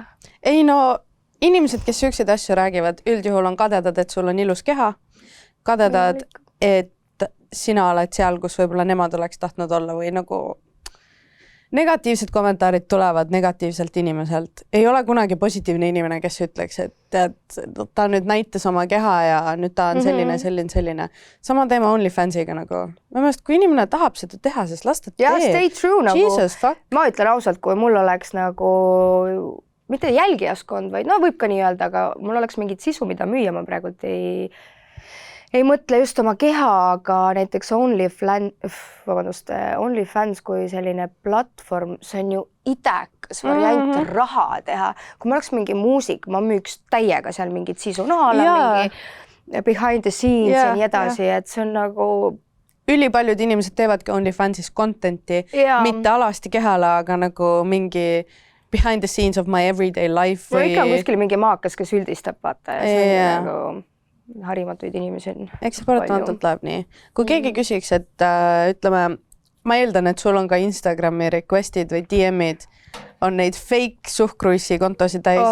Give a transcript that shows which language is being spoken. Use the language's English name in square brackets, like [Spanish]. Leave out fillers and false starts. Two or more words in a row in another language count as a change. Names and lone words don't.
[Estonian] Ei no, inimesed, kes sükseid asju räägivad, üldjuhul on kadedad, et sul on ilus keha, kadedad, et sina oled seal, kus võib-olla nemad oleks tahtnud olla või nagu negatiivsed kommentaarid tulevad negatiivselt inimeselt. Ei ole kunagi positiivne inimene, kes ütleks, et ta nüüd näitas oma keha ja nüüd ta on selline. Sama teema OnlyFansiga nagu. Ma mõelest, kui inimene tahab seda teha, siis las ta teeb. Ja [English] stay true [Estonian] nagu. [English] Jesus, fuck. [Estonian] Ma ütlen ausalt, kui mul oleks nagu, mitte jälgijaskond, vaid no võib ka nii öelda, aga mul oleks mingit sisu, mida müüa, ma praegult ei mõtle just oma keha, aga näiteks OnlyFans kui selline platvorm, see on ju idekas variant raha teha. Kui ma oleks mingi muusik, ma müüks täiega seal mingit sisu, mingi [English] behind the scenes [Estonian] ja nii edasi, et see on nagu... Ülipaljud inimesed teevadki OnlyFansis contenti, mitte alasti kehale, aga nagu mingi [English] behind the scenes of my everyday life. [Estonian] Või... ikka on kuskil mingi maakas, kes üldistab, vaata, ja see on nagu... harimatuid inimesi on. Eks see paratamatult läheb nii. Kui keegi küsiks, et ütleme, ma eeldan, et sul on ka Instagrami requestid või DM-id, on neid fake suhkruissi kontosid täis.